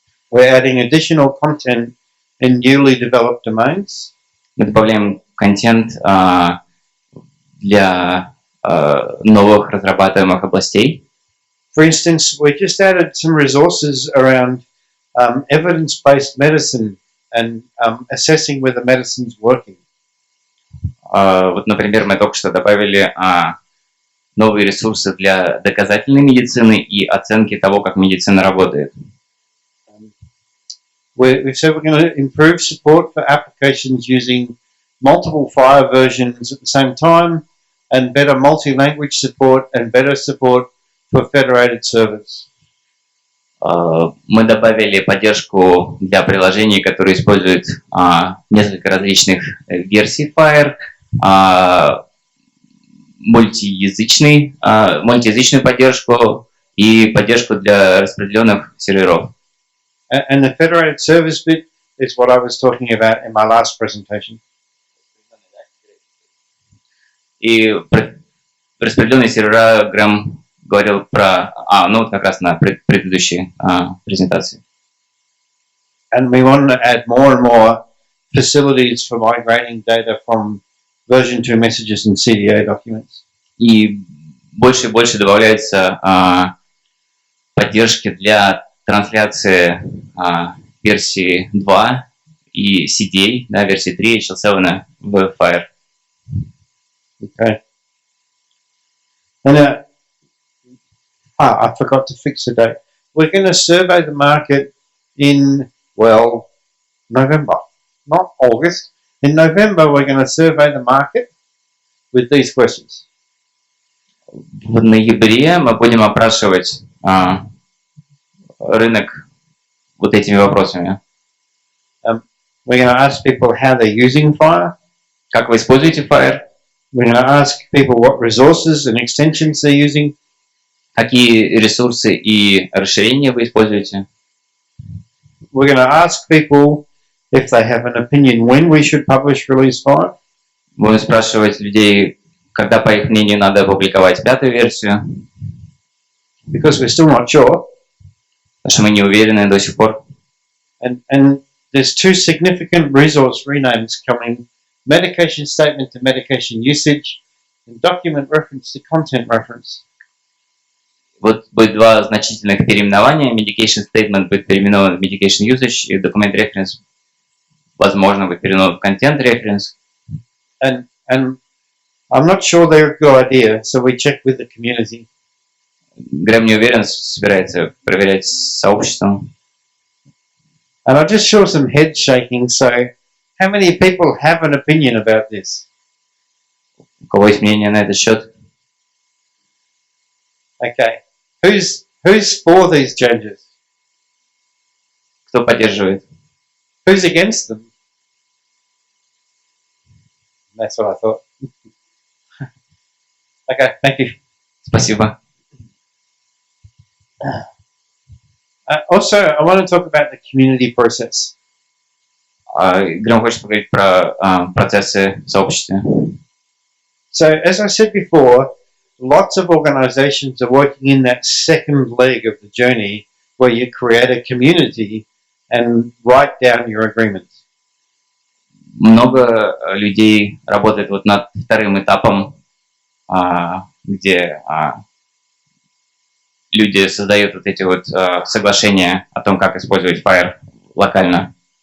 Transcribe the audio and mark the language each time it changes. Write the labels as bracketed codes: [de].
[en] We're adding additional content in newly developed domains. [ru] Мы добавляем контент для новых разрабатываемых областей. [en] For instance, we just added some resources around evidence-based medicine and assessing whether medicine's working. [ru] Вот, например, мы только что добавили новые ресурсы для доказательной медицины и оценки того, как медицина работает. [en] We've said we're going to improve support for applications using multiple FHIR versions at the same time, and better multi-language support and better support for federated servers. [ru] Мы добавили поддержку для приложений, которые используют несколько различных версий FHIR, мультиязычную поддержку и поддержку для распределенных серверов. [en] And the federated servers bit is what I was talking about in my last presentation. [ru] И распределенные сервера Грэм говорил про, ну как раз на предыдущей презентации. [en] And we want to add more and more facilities for migrating data from version 2 messages and CDA documents. [ru] И больше и больше добавляется поддержки для трансляции версии 2 и CDA, да, версии 3 и HL7 в FHIR. [en] Okay. And I forgot to fix the date. We're going to survey the market in, well, November, not August. In November, we're going to survey the market with these questions. [ru] В ноябре мы будем опрашивать рынок вот этими вопросами. [en] We're going to ask people how they're using FHIR. [ru] Как вы используете FHIR? [en] We're going to ask people what resources and extensions they're using. [ru] Какие ресурсы и расширения вы используете? [en] We're going to ask people if they have an opinion when we should publish release 5. [ru] Будем спрашивать людей, когда, по их мнению, надо опубликовать 5-ю версию. [en] Because we're still not sure. [ru] Потому что мы не уверены до сих пор. [en] And there's two significant resource renames coming. Medication statement to medication usage and document reference to content reference. [ru] Вот будет два значительных переименования. Medication statement будет переименован в medication usage, и document reference, возможно, будет переименован в content reference. [en] And I'm not sure they're a good idea, so we checked with the community. [ru] Грэм не уверен, собирается проверять с сообществом. [en] And I just saw some head shaking, so how many people have an opinion about this? [ru] У кого есть мнение на этот счет? [en] Okay. Who's for these changes? [ru] Кто поддерживает? [en] Who's against them? That's what I thought. Okay, thank you. [ru] Спасибо. [en] Also, I want to talk about the community process. [ru] Грэм хочет поговорить про процессы в сообществе. [en] So, as I said before, lots of organizations are working in that second leg of the journey where you create a community and write down your agreements. [ru] Много людей работает вот над вторым этапом, где люди создают вот эти вот соглашения о том, как использовать FHIR локально.